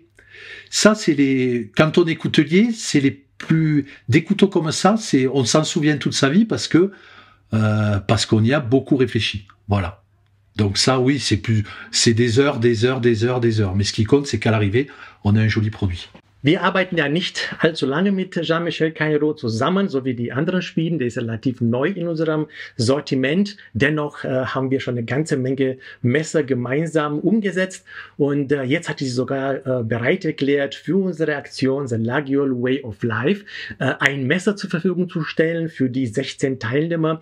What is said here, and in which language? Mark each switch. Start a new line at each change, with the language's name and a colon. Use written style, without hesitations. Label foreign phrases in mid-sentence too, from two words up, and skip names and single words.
French: Ça, quand on est coutelier, c'est des couteaux comme ça, on s'en souvient toute sa vie parce qu'on y a beaucoup réfléchi. Voilà. Donc ça, oui, c'est des heures. Mais ce qui compte, c'est qu'à l'arrivée, on a un joli produit.
German: Wir arbeiten ja nicht allzu lange mit Jean-Michel Cailleraut zusammen, so wie die anderen Schmieden. Der ist relativ neu in unserem Sortiment. Dennoch haben wir schon eine ganze Menge Messer gemeinsam umgesetzt. Und jetzt hat sie sogar bereit erklärt, für unsere Aktion The Lagiol Way of Life ein Messer zur Verfügung zu stellen für die 16 Teilnehmer.